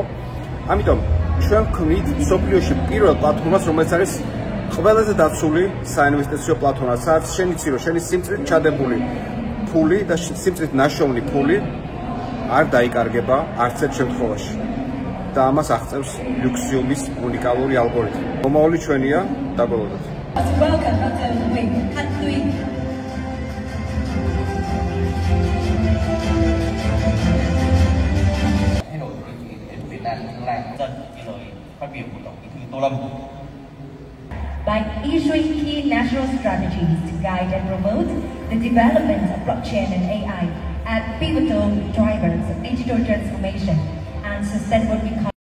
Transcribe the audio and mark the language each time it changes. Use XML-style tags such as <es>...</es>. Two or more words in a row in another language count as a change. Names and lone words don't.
<ka>ამიტომ ჩვენ ვქმნით სოფლიოში პირველ პლატფორმას, რომელიც არის ყველაზე დაცული საინვესტიციო პლატფორმა, სადაც შენ იცი, რომ შენი სიმწრით ჩადებული ფული და სიმწრით ნაშოვნი ფული არ დაიკარგება არც ერთ შემთხვევაში. და ამას აღწევს ლუქსიუმის უნიკალური ალგორითმი. მომავალი ჩვენია, დაგველოდოთ.</ka> <en>By issuing key national strategies to guide and promote the development of blockchain and AI as pivotal drivers of digital transformation and sustainable economy.</en>